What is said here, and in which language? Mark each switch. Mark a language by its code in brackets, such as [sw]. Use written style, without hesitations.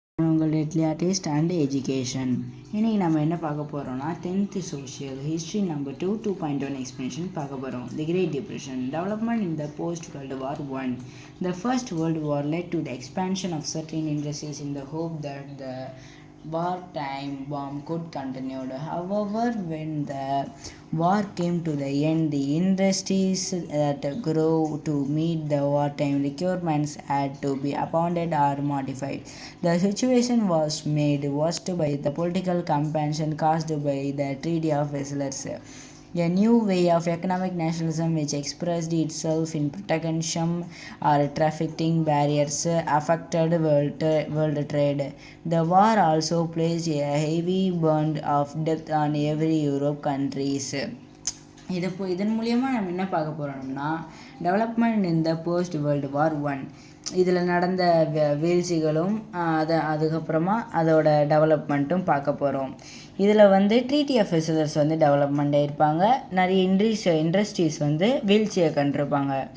[ta] உங்கள் deadly artist and education. இன்றைக்கி நம்ம என்ன பார்க்க போகிறோம்னா 10th social history number 2.1 explanation பார்க்க போகிறோம். [en] The great depression development in the post world war 1. The First World War led to the expansion of certain industries in the hope that the wartime boom could continue. However, when the war came to the end, the industries that grew to meet the wartime requirements had to be abandoned or modified. The situation was made worse by the political compassion caused by the Treaty of Versailles, a new way of economic nationalism which expressed itself in protectionism or trafficking barriers affected world trade. The war also placed a heavy burden of debt on every Europe countries. [ta] இதன் மூலியமாக நம்ம என்ன பார்க்க போகிறோம்னா [en] Development in the post world war 1. [ta] இதில் நடந்த வீழ்ச்சிகளும் அதுக்கப்புறமா அதோட டெவலப்மெண்ட்டும் பார்க்க போகிறோம். இதில் வந்து ட்ரீட்டி ஆஃப் வெர்சைல்ஸ் வந்து டெவலப்மெண்ட் ஆகிருப்பாங்க. நிறைய இண்டஸ்ட்ரீஸ் வந்து வீழ்ச்சியை கண்டிருப்பாங்க.